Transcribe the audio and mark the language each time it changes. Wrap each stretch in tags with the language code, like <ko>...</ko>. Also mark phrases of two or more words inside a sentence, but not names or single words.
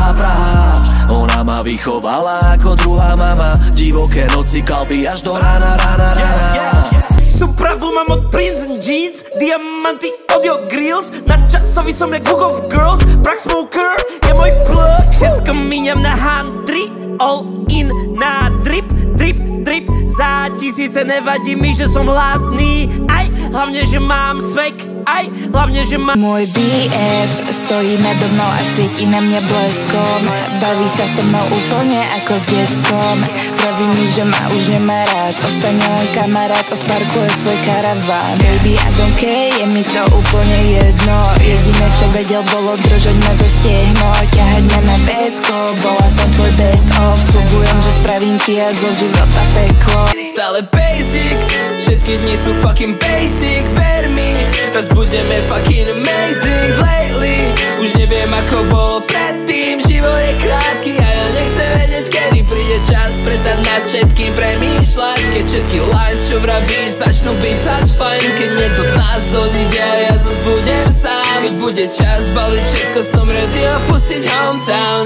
<sk>Ona ma vychovala ako druhá mama, divoké noci, kalby až do rána. Supravu mám od Prince & Jeans, diamanty od Yo Grills, nadčasový som jak Book of Girls, Brack Smoker je môj plug, všetko míňam na handry,</sk> <en>all in</en> <sk>na drip, za tisíce nevadí mi, že som hladný, aj hlavne, že mám svek, aj hlavne, že mám... Môj BF stojí nado mnou a svietí na mňa bleskom, baví sa so mnou úplne ako s deckom, praví mi, že ma už nemá rád, ostane len kamarát, odparkuje svoj karaván.</sk> <en>Baby, I don't care,</en> <sk>je mi to úplne jedno, jediné čo vedel bolo držať ma za stiehno, ťahať ma na pecko, bola som tvoj</sk> <en>best of,</en> <sk>sľubujem, že spravím ti a zo života peklo. Stále basic, všetky dni sú</sk> <en>fucking basic,</en> <sk>ver mi, raz budeme</sk> <en>fucking amazing lately,</en> <sk>už neviem ako bolo predtým, život je krátky a ja nechcem vedieť kedy príde čas prestať nad všetkým premýšľať, keď všetky lies čo vravíš, začnú byť zač fajn. Keď niekto z nás odíde, ja zas budem sám. Keď bude čas baliť všetko, som ready opustiť hometown.</sk>